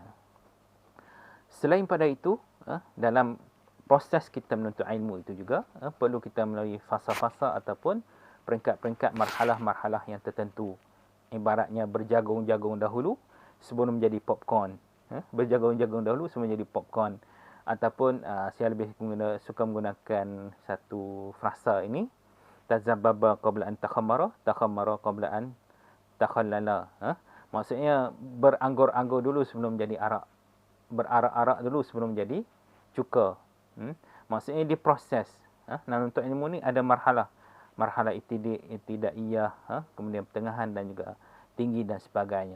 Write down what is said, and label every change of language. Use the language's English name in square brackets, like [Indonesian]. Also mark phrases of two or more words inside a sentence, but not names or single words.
[Malay] Selain pada itu, dalam proses kita menuntut ilmu itu juga perlu kita melalui fasa-fasa ataupun peringkat-peringkat marhalah-marhalah yang tertentu. Ibaratnya berjagung-jagung dahulu sebelum menjadi popcorn. Berjagung-jagung dahulu sebelum menjadi popcorn. Ataupun saya lebih suka menggunakan satu frasa ini, [Arabic] تزبب قبل أن تخمر قبل أن تخلل. [Malay] Maksudnya beranggur-anggur dulu sebelum menjadi arak. Berarak-arak dulu sebelum menjadi cuka. Maksudnya diproses. Untuk ilmu ni ada [Arabic] marhalah ibtidaiyah, [Malay] kemudian pertengahan dan juga tinggi dan sebagainya.